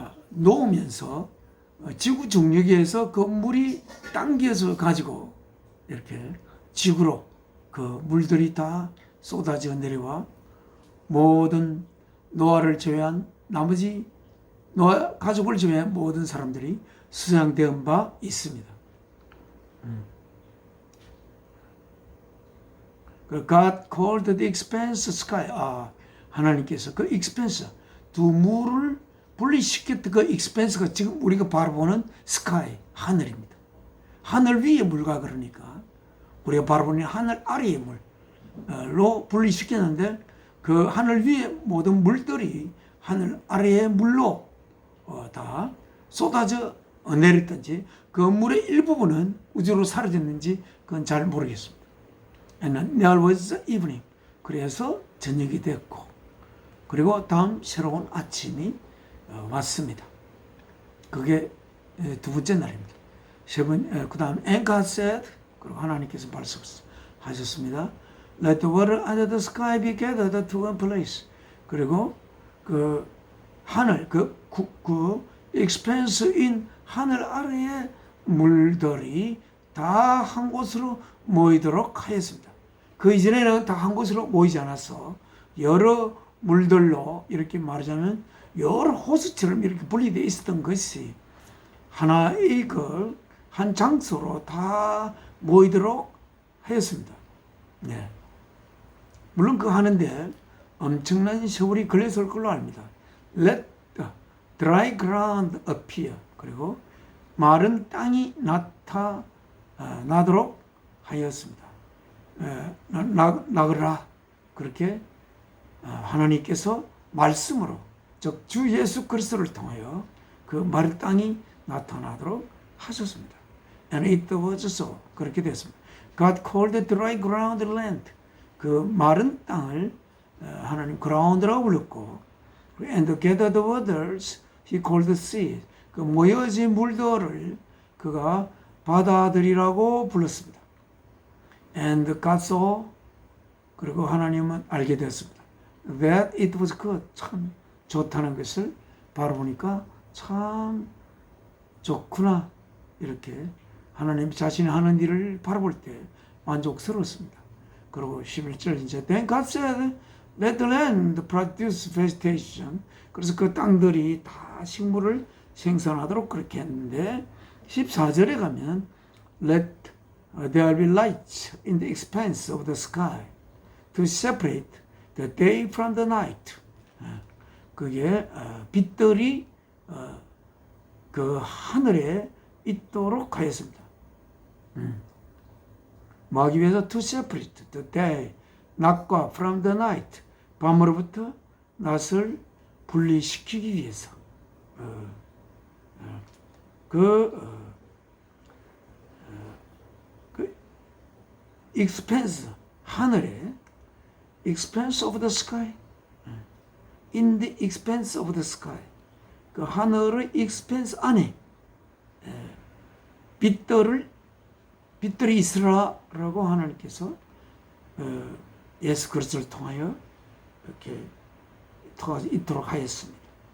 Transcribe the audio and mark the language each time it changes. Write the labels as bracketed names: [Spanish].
[Korean] 놓으면서 지구 중력에서 그 물이 당겨서 가지고 이렇게 지구로 그 물들이 다 쏟아져 내려와 모든 노아를 제외한 나머지 노아 가족을 제외한 모든 사람들이 수상된 바 있습니다. [English] God called the expanse sky. [Korean] 하나님께서 그 expanse 두 물을 분리시켰던 그 expanse가 지금 우리가 바라보는 sky 하늘입니다. 하늘 위의 물과 그러니까 우리가 바라보는 하늘 아래의 물로 분리시켰는데 그 하늘 위의 모든 물들이 하늘 아래의 물로 다 쏟아져 내렸든지 그 물의 일부분은 우주로 사라졌는지 그건 잘 모르겠습니다. [English] And there was evening. [Korean] 그래서 저녁이 됐고 그리고 다음 새로운 아침이 왔습니다. 그게 두 번째 날입니다. 그 다음 [English] And God said, [Korean] 그리고 하나님께서 말씀하셨습니다. [English] Let the water under the sky be gathered to one place. [Korean] 그리고 그 하늘, 그 expanse인 하늘 아래의 물들이 다 한 곳으로 모이도록 하였습니다. 그 이전에는 다 한 곳으로 모이지 않았어. 여러 물들로 이렇게 말하자면 여러 호수처럼 이렇게 분리되어 있었던 것이 하나의 한 장소로 다 모이도록 하였습니다. 네. 물론 그거 하는데 엄청난 세월이 걸렸을 걸로 압니다. [English] Let the dry ground appear. [Korean] 그리고 마른 땅이 나타나도록 하였습니다. 나그라. 그렇게 하나님께서 말씀으로 즉 주 예수 그리스도를 통하여 그 마른 땅이 나타나도록 하셨습니다. [English] And it was so. [Korean] 그렇게 됐습니다. [English] God called the dry ground land. [Korean] 그 마른 땅을 하나님 ground라고 불렀고 [English] and gathered the waters he called the sea. [Korean] 그 모여진 물들을 그가 바다들이라고 불렀습니다. [English] And God saw. [Korean] 그리고 하나님은 알게 되었습니다. [English] That it was good. [Korean] 참 좋다는 것을 바라보니까 참 좋구나. 이렇게 하나님 자신이 하는 일을 바라볼 때 만족스러웠습니다. 그리고 11절 이제 [English] Then God said, Let the land produce vegetation. [Korean] 그래서 그 땅들이 다 식물을 생산하도록 그렇게 했는데 14절에 가면 [English] Let there be lights in the expanse of the sky to separate the day from the night. [Korean] 그게 빛들이 그 하늘에 있도록 하였습니다. 뭐 하기 위해서? [English] To separate the day, [Korean] 낮과 [English] from the night, [Korean] 밤으로부터 낮을 분리시키기 위해서. 그 expanse, 하늘에 [English] expanse of the sky, [Korean] in the expanse of the sky, 그 하늘의 expanse 안에 빛들이 있으라라고 하나님께서 예수 그리스도를 통하여 이렇게 있도록 하였습니다.